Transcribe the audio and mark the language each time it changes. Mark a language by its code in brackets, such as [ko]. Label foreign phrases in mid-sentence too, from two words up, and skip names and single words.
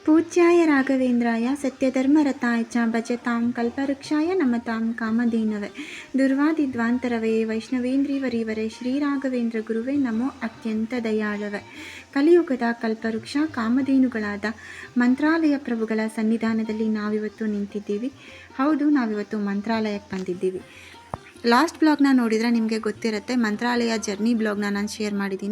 [sa] पूज्याय राघवेन्द्राय सत्यधर्मरताय च भजतां कल्पवृक्षाय नमतां कामधेनवे दुर्वादिध्वान्तरवे वैष्णवेन्द्रीवरीवरे [kn] ಶ್ರೀರಾಘವೇಂದ್ರ ಗುರುವೇ ನಮೋ ಅತ್ಯಂತ ದಯಾಳವೆ. ಕಲಿಯುಗದ ಕಲ್ಪವೃಕ್ಷ ಕಾಮಧೇನುಗಳಾದ ಮಂತ್ರಾಲಯ ಪ್ರಭುಗಳ ಸನ್ನಿಧಾನದಲ್ಲಿ ನಾವಿವತ್ತು ನಿಂತಿದ್ದೀವಿ. ಹೌದು, ನಾವಿವತ್ತು ಮಂತ್ರಾಲಯಕ್ಕೆ ಬಂದಿದ್ದೀವಿ. [en] last blog [kn] ನೋಡಿದರೆ ನಿಮಗೆ ಗೊತ್ತಿರುತ್ತೆ, ಮಂತ್ರಾಲಯ [en] journey blog [kn] ನಾನು ಶೇರ್ ಮಾಡಿದ್ದೀನಿ.